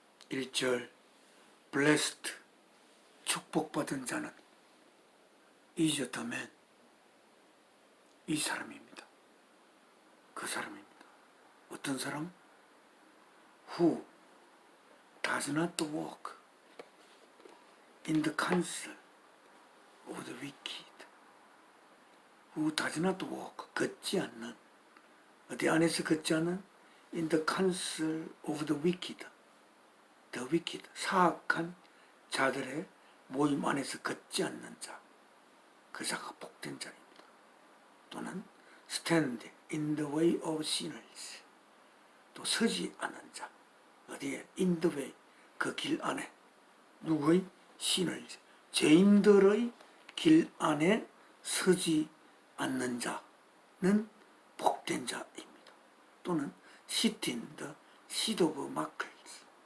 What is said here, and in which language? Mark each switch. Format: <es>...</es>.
<ko>1절 Blessed, 축복받은 자는</ko> <en>is the man,</en> <ko>이 사람입니다. 그 사람입니다. 어떤 사람?</ko> <en>Who does not walk in the counsel of the wicked. Who does not walk,</en> <ko>걷지 않는, 어디 안에서 걷지 않는,</ko> <en>in the counsel of the wicked.</en> <ko>The wicked, 사악한 자들의 모임 안에서 걷지 않는 자. 그 자가 복된 자입니다. 또는</ko> <en>stand in the way of sinners.</en> <ko>또 서지 않은 자. 어디에?</ko> <en>in the way.</en> <ko>그 길 안에. 누구의? sinners. 죄인들의 길 안에 서지 않는 자는 복된 자입니다.</ko> <en>또는 sit in the seat of mockers.</en>